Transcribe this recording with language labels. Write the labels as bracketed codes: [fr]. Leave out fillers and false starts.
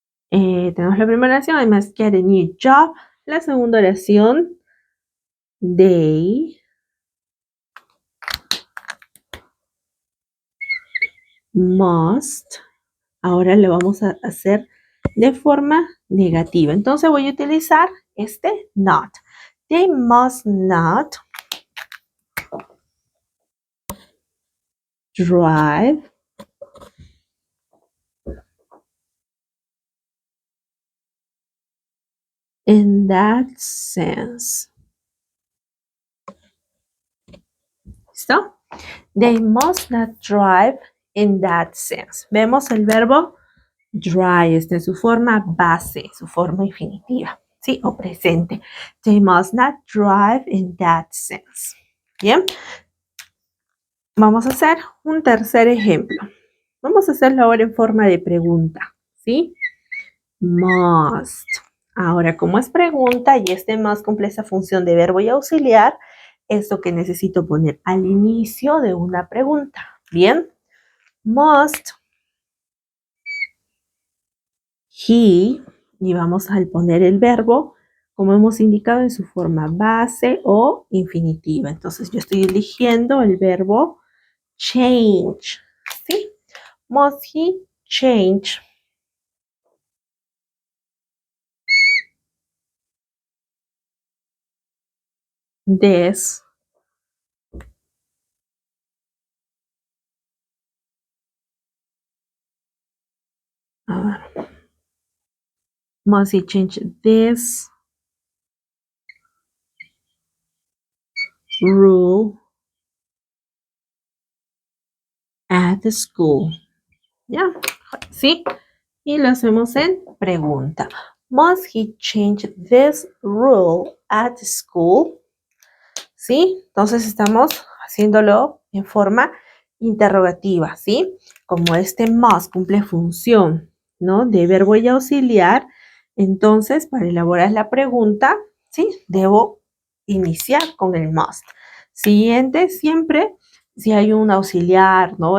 [es] Tenemos la primera oración, [en] I must get a new job. [es] La segunda oración, [en] they must. [es] Ahora lo vamos a hacer de forma negativa. Entonces voy a utilizar este not. [en] They must not drive in that sense. [es] ¿Listo? [en] They must not drive in that sense. [es] Vemos el verbo drive, está en su forma base, su forma infinitiva, ¿sí? O presente. [en] They must not drive in that sense. [es] Bien. Vamos a hacer un tercer ejemplo. Vamos a hacerlo ahora en forma de pregunta, ¿sí? Must. Ahora, como es pregunta y este must cumple esa función de verbo y auxiliar, es lo que necesito poner al inicio de una pregunta. Bien. [en] Must he, [es] y vamos a poner el verbo, como hemos indicado, en su forma base o infinitiva. Entonces, yo estoy eligiendo el verbo change, ¿sí? [en] Must he change this must he change this rule at the school? [es] ¿Ya? ¿Sí? Y lo hacemos en pregunta. Must he change this rule at school? ¿Sí? Entonces estamos haciéndolo en forma interrogativa, ¿sí? Como este must cumple función, ¿no? De verbo y auxiliar, entonces para elaborar la pregunta, ¿sí? Debo iniciar con el must. Siguiente, siempre, si hay un auxiliar, ¿no?